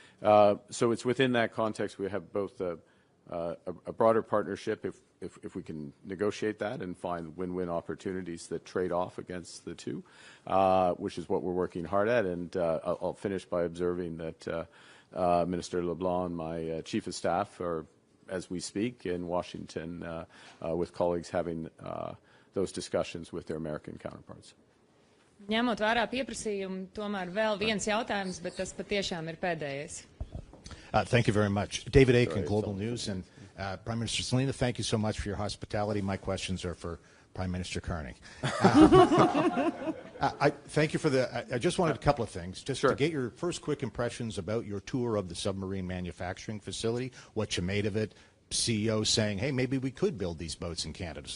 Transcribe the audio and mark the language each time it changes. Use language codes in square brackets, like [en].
[en] So it's within that context we have both a broader partnership if we can negotiate that and find win-win opportunities that trade off against the two, which is what we're working hard at. And I'll finish by observing that Minister LeBlanc, my chief of staff, are, as we speak, in Washington with colleagues having those discussions with their American counterparts. [lv] Ņemot vērā pieprasījumu, tomēr vēl viens jautājums, bet tas patiešām ir pēdējais. [en] Thank you very much. David Aiken, Global News. And Prime Minister Silina, thank you so much for your hospitality. My questions are for Prime Minister Carney. Thank you for I just wanted a couple of things, just to get your first quick impressions about your tour of the submarine manufacturing facility, what you made of it, CEO saying, hey, maybe we could build these boats in Canada.